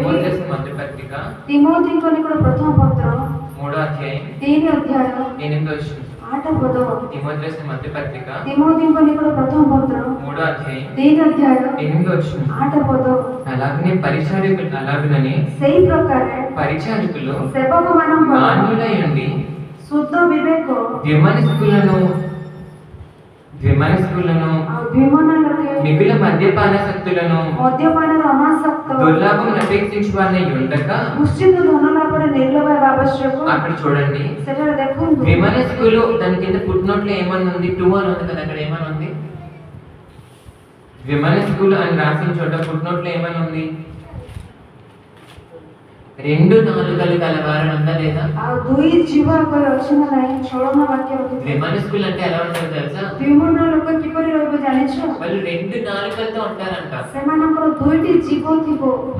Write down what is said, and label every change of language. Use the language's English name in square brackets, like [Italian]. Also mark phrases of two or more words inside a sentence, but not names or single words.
[Telugu] తిమోతి రాసిన మొదటి పత్రిక [Odia] ତିମୋଥୀଙ୍କ ନିକଟ ପ୍ରଥମ ପତ୍ର [Telugu] 3వ అధ్యాయం [Odia] 3 ଅଧ୍ୟାୟ [Telugu] 8వ వచనం. [Odia] 8 ପଦ। [Telugu] తిమోతి రాసిన మొదటి పత్రిక [Odia] ତିମୋଥୀଙ୍କ ନିକଟ ପ୍ରଥମ ପତ୍ର [Telugu] 3వ అధ్యాయం [Odia] 3 ଅଧ୍ୟାୟ [Telugu] 8వ వచనం. [Odia] 8 పଦ। [Telugu] అలాగనే అలాగనే [Odia] ସେଇ ପ୍ରକାରେ [Telugu] పరిచారకులు [Odia] ସେବକମାନଙ୍କ [Telugu] మాన్యులై ఉండి [Odia] ଶୁଦ୍ଧ ବିବେକ [Telugu] ద్విమనస్కులను [Odia] ଆଉ ଦ୍ୱିମନ ଲୋକେ [Telugu] మిగుల మద్యపానాసక్తులను [Odia] ମଦ୍ୟପାନରେ ଅନାସକ୍ତ [Telugu] దుర్లాభం అపేక్షించు వారిని ఉండక [Odia] ନିଶ୍ଚିତ ଧନ ଲାଭରେ ନିର୍ଲୋଭ ହେବା ଆବଶ୍ୟକ। [Telugu] అక్కడ చూడండి, [Odia] ସେଠାରେ ଦେଖନ୍ତୁ [Telugu] ద్విమనస్కులు దాని కింద ఫుట్నోట్లో ఏమని ఉంది? 2 అని ఉంది కదా. అక్కడ ఏమని ఉంది? ద్విమనస్కులు అని రాసిన చోట ఫుట్నోట్లో ఏమని ఉంది? 2 నాలుకలు గలవారని ఉందా లేదా? లేదా? [Odia] ଆଉ ଦୁଇ ଜୀବ କରି ଅଛି ନା ନାହିଁ ଚଳନ ବାକ୍ୟ ଅଛି। [Telugu] ద్విమనస్కులు అంటే ఎలా ఉంటారు తెలుసా? [Odia] ଦ୍ୱିମନ ଲୋକ କିପରି ରହିବ ଜାଣିଛ? [Telugu] వాళ్ళు రెండు నాలుకలతో ఉంటారంట. [Odia] ସେମାନଙ୍କର ଦୁଇଟି ଜୀବ ଥିବ।